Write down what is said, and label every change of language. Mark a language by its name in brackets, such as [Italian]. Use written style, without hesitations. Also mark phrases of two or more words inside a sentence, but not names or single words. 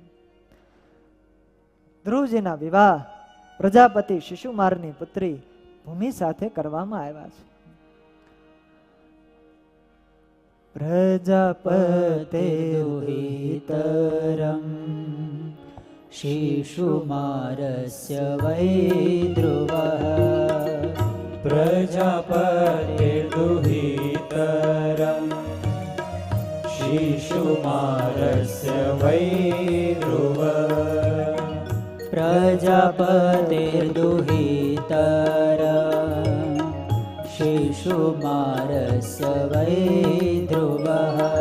[Gujarati] ધ્રુવજીના વિવાહ પ્રજાપતિ શિશુમારની પુત્રી ભૂમિ સાથે કરવામાં આવ્યા છે. [Sanskrit] प्रजापते दुहितरम शिशुमारस्य वै ध्रुवः प्रजापतिर्दुहितरम् शिशुमारस्य वै ध्रुवः प्रजापतिर्दुहितरम् शिशुमारस्य वै ध्रुवः